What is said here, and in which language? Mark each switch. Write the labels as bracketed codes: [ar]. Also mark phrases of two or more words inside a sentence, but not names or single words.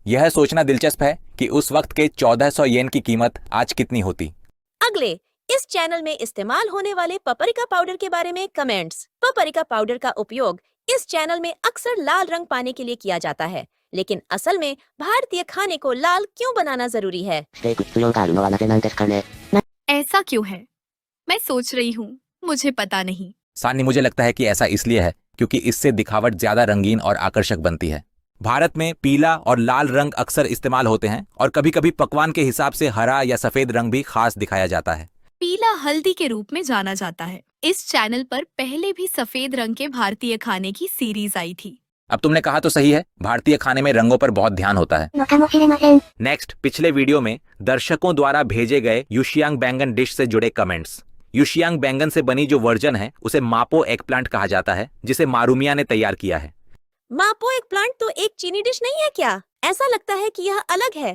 [hi] यह सोचना दिलचस्प है कि उस वक्त के 1400 येन की कीमत आज कितनी होती। अगले, इस चैनल में इस्तेमाल होने वाले [en] paprika powder [hi] के बारे में कमेंट्स। [en] paprika powder [hi] का उपयोग इस चैनल में अक्सर लाल रंग पाने के लिए किया जाता है, लेकिन असल में भारतीय खाने को लाल क्यों बनाना जरूरी है? [ja] ステーク必要があるのはなぜなんですかね。 [hi] ऐसा क्यों है? मैं सोच रही हूँ, मुझे पता नहीं। सानी, मुझे लगता है कि ऐसा इसलिए है क्योंकि इससे दिखावट ज्यादा रंगीन और आकर्षक बनती है। भारत में पीला और लाल रंग अक्सर इस्तेमाल होते हैं और कभी कभी पकवान के हिसाब से हरा या सफेद रंग भी खास दिखाया जाता है। पीला हल्दी के रूप में जाना जाता है। इस चैनल पर पहले भी सफेद रंग के भारतीय खाने की सीरीज आई थी। अब तुमने कहा तो सही है, भारतीय खाने में रंगों पर बहुत ध्यान होता है। [ja] のかもしれません。 [hi] नेक्स्ट, पिछले वीडियो में दर्शकों द्वारा भेजे गए युशियांग बैंगन डिश से जुड़े कमेंट्स। युशियांग बैंगन से बनी जो वर्जन है उसे मापो एगप्लांट कहा जाता है, जिसे मारूमिया ने तैयार किया है। मापो एक प्लांट तो एक चीनी डिश नहीं है क्या? ऐसा लगता है कि यह अलग है।